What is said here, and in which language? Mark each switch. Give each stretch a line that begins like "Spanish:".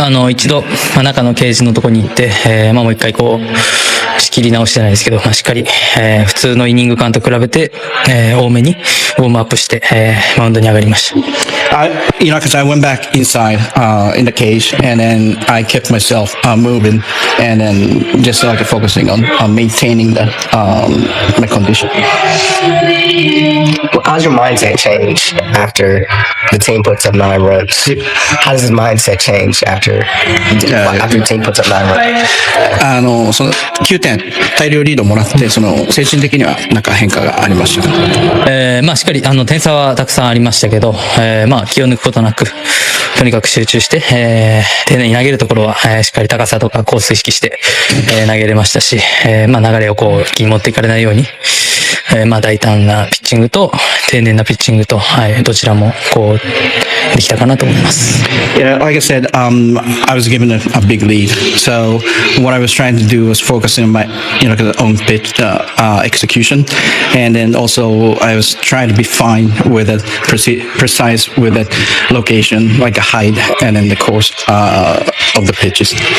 Japanese: 一度、中のケージのところに行って、もう一回仕切り直してないですけど、しっかり、普通のイニング間と比べて、多めにウォームアップして、マウンドに上がりました。
English: because I went back inside in the cage, and then I kept myself moving, and then just focusing on maintaining the my condition. How's your mindset change after the team puts up 9 runs? How does his mindset change after the team puts up 9 runs?
Japanese: その9点大量リードもらって、精神的には変化がありましたか？しっかり点差はたくさんありましたけど、気を抜くことなくとにかく集中して、丁寧に投げるところは、しっかり高さとかコース意識して、投げれましたし、流れを一気に持っていかれないように、大胆なピッチングと丁寧なピッチングと、どちらもできたかなと思います。
English: Yeah, like I said, I was given a big lead, so what I was trying to do was focus on my, own pitch execution, and then also I was trying to be fine with it, precise with it, location, like a height, and then the course of the pitches.